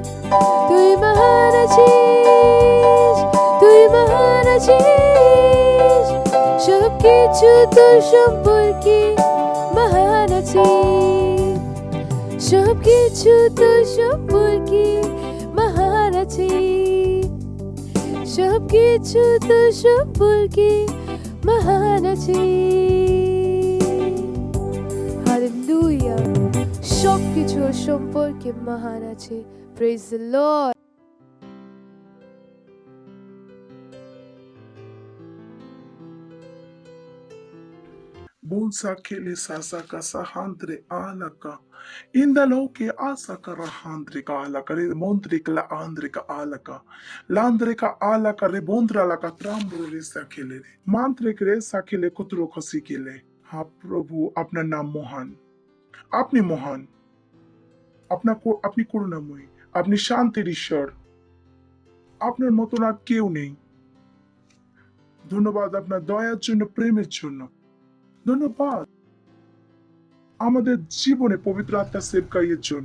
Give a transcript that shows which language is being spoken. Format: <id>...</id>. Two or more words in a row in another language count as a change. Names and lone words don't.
<bn>তুই মহান আছিস, তুই মহান আছিস, সবকিছু তোর সম্পর্কে মহান আছিস, সবকিছু তোর সম্পর্কে মহান আছিস, সবকিছু তোর সম্পর্কে মহান আছিস। হালেলুয়া, সবকিছু ওর সম্পর্কে মহান আছে।</bn> <en>Praise the Lord. Bunsakele sasaka sahandre alaka. Indaloke asaka rahandre ka alaka re mondrika la andrika alaka. Landrika alaka re bondra laka trambro re sakele re. Mantrek re sakele kotro khasikele.</en> <bn>হা প্রভু, আপনার নাম মহান, আপনি মহান, আপনি করুণাময়ী, আপনি শান্তির ঈশ্বর, আপনার মতন আর কেউ নেই। ধন্যবাদ আপনার দয়ার জন্য, প্রেমের জন্য। ধন্যবাদ আমাদের জীবনে পবিত্র আত্মা সেবকাইয়ের জন্য।</bn>